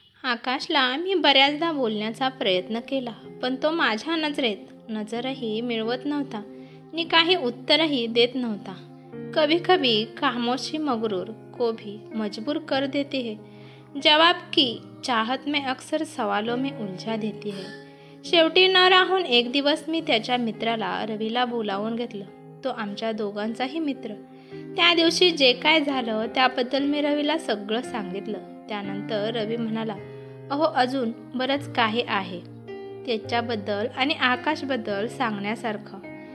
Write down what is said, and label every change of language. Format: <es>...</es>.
<mr>आकाशला मी बऱ्याचदा बोलण्याचा प्रयत्न केला, पण तो माझ्या नजरेत नजरही मिळवत नव्हता आणि काही उत्तरही देत नव्हता.</mr> <hi>कभी कभी खामोशी मगरूर को भी मजबूर कर देती है. जवाब की चाहत में अक्सर सवालों में उलझा देती है.</hi> <mr>शेवटी न राहून एक दिवस मी त्याच्या मित्राला रवीला बोलावून घेतलं. तो आमच्या दोघांचाही मित्र. त्या दिवशी जे काय झालं त्याबद्दल मी रवीला सगळं सांगितलं. त्यानंतर रवी म्हणाला, अहो अजून बरंच काही आहे त्याच्याबद्दल आणि आकाशबद्दल सांगण्यासारखं.</mr>